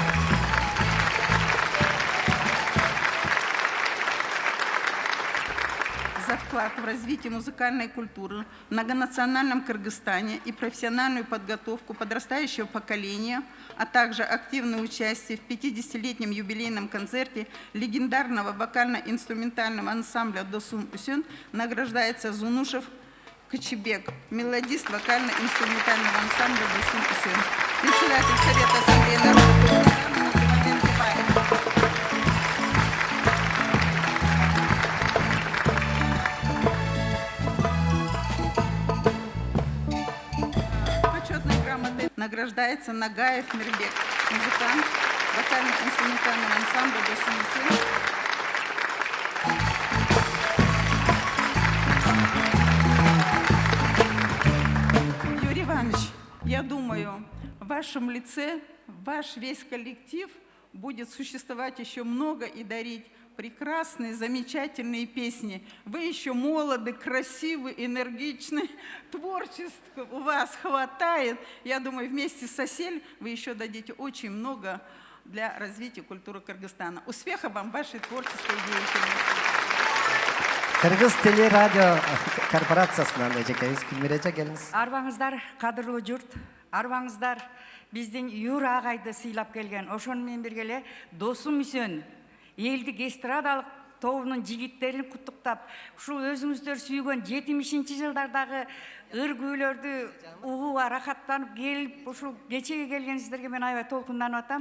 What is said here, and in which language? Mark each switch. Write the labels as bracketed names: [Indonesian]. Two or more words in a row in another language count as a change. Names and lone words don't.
[Russian] За вклад в развитие музыкальной культуры в многонациональном Кыргызстане и профессиональную подготовку подрастающего поколения, а также активное участие в 50-летнем юбилейном концерте легендарного вокально-инструментального ансамбля «Досум Үсен» награждается Зунушев Кочебек, мелодист вокально-инструментального ансамбля «Досум Үсен». Председатель Совета Ассамблеи народа Кыргызстана Мухаммед Тибаев. Награждается Нагаев Мирбек, музыкант вокально-инструментального ансамбля «Досум Үсен». Юрий Иванович, я думаю, в вашем лице ваш весь коллектив будет существовать еще много и дарить прекрасные, замечательные песни. Вы еще молоды, красивы, энергичны, творчества у вас хватает. Я думаю, вместе с «Сосель» вы еще дадите очень много для развития культуры Кыргызстана. Успехов вам в вашей творческой деятельности. [Kyrgyz] Кыргыз телерадио корпорациясынан эжекебиз Гүлмира келиңиз. Арбаңыздар, кадырлуу журт, арбаңыздар биздин Юра агайды сыйлап келген. Ошону менен бирге Досум Үсен элдик эстрадалык тобунун жигиттерин куттуктап, ушул өзүңүздөр сүйгөн 70-жылдардагы ыр күүлөрдү угууга рахаттанып келип, ушул кечеге келгениңиздерге мен аябай толкунданып атам.